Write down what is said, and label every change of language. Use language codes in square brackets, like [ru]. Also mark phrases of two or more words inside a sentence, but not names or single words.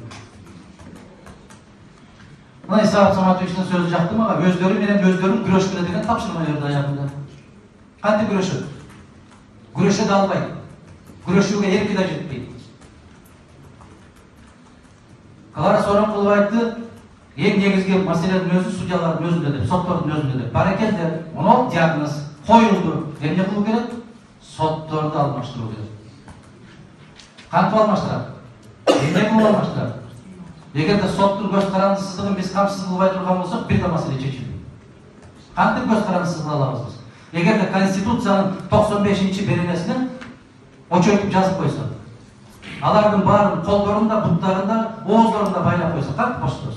[ky] Мына Исаак Саматовичтин сөзү жакты мага, өздөрү менен өздөрүн күрөшкүлө деген тапшырма берди аягында. Кантип күрөшөт? Күрөшө да албайт. Күрөшүүгө эрки да жетпейт. Калара Сооронкулова айтты, [kk] ең негізгі мәселенің өзі судьялардың өзінде деп, соттордың өзінде деп. Баракелді, мынау диагноз қойылды. [ky] Эмне кылуу керек? Сотторду алмаштыруу керек. Кантип алмаштырат? Эмне кылып алмаштырат? Эгерде соттун көз карандысыздыгын биз камсыз кылбай турган болсок, бир да маселе чечилди. Кантип көз карандысыз кыла алабыз биз? Эгерде Конституциянын 95-чи беренесине очойтуп жазып койсо, алардын баарын колдорунда, буттарында, ооздорунда байлап койсо, кантип боштотосуз?